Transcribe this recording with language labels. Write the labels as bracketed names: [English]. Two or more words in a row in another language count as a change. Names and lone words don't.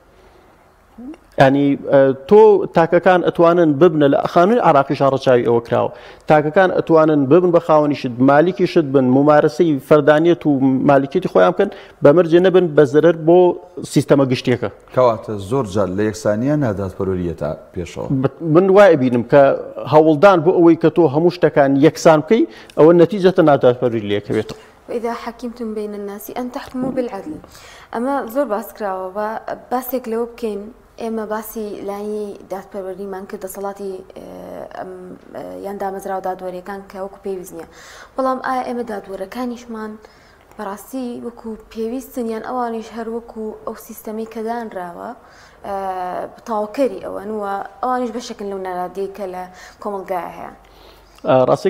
[Central Kurdish] ینی تۆ تاکەکان ئەتوانن ببنە لە خانووی عراقیش ڕەچاوی ئەوە کراوە تاکەکان ئەتوانن ببن بە خاوەنیشت مالیکیشت بن ممارەسەی فەردانیەت و مالیکێتی خۆیان بکەن بەمەرجێ نەبن بە زەرەر بۆ سیستەمە گشتیەکە کەواتە زۆر جار لە یەکسانیە نادادپەروەریەتە پێشەوە من وایە بینم کە هەوڵدان بۆ ئەوەی کە تۆ هەموو شتەکان یەکسان بکەی ئەوە نەتیجەتە نادادپەروەری لێکەوێتەوە [Arabic] وإذا حكمتم بين الناس أن تحكموا بالعدل [Central Kurdish] أما زۆر باس کراوە باسێک لەوە بکەین ئێمە باسی لای دادپەروەریمان کردە دەسەڵاتی یان دامەزرا و دادوەریەکان کە وەکو پێویست نییە بەڵام ئایا ئێمە دادوەرەکانیشمان بەڕاستی وەکو پێویستن یان ئەوانیش هەر وەکو ئەو سیستەمەی کە دانراوە تاواکەری ئەوەن وە ئەوانیش بەشەکن لەو نەرادەی کە لە کۆمەلگایە هەیە